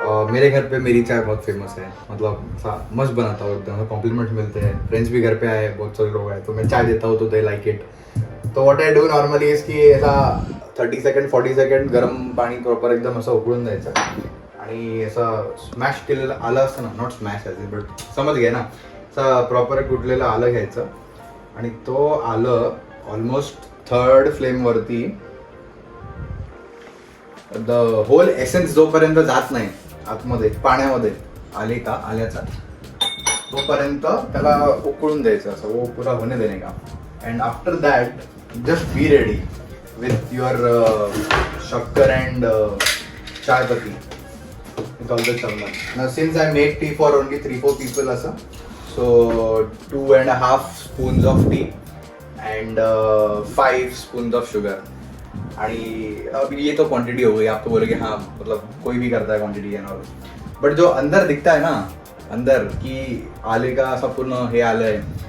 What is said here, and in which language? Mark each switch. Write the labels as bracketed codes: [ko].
[hi] मेरे घर पे मेरी चाय बहुत फेमस है, मतलब मस्त बनाता हूँ एकदम, कॉम्प्लीमेंट मिलते हैं। फ्रेंड्स भी घर पे आए, बहुत सारे लोग आए, तो मैं चाय देता हूँ तो [en] They like it. [mr] तो [en] what I do normally [mr] इसकी ऐसा 30 सेकंड 40 सेकंड गरम पाणी प्रॉपर एकदम असं उकळून द्यायचं आणि असं स्मॅश केलेलं आलं असतं ना, [en] not smash as it but [mr] समज घ्या ना, असं प्रॉपर कुटलेलं आलं घ्यायचं आणि तो आलं almost 3rd फ्लेमवरती [en] the whole essence [mr] जोपर्यंत जात नाही आतमध्ये पाण्यामध्ये आल्याचा तोपर्यंत त्याला उकळून द्यायचं, असं [hi] वो पुरा होने [mr] देणे का. [en] And after that just be ready with your shakkar and chai patti with all the चमन. Since I make tea for only 3-4 people असं, so 2.5 spoons of tea and 5 spoons of sugar. [hi] आणि अब ये तो क्वांटिटी हो गई. आप तो बोलोगे हाँ मतलब कोई भी करता है क्वांटिटी एंड ऑल, बट जो अंदर दिखता है ना, अंदर की आले का ऐसा पूर्ण हे आलं है.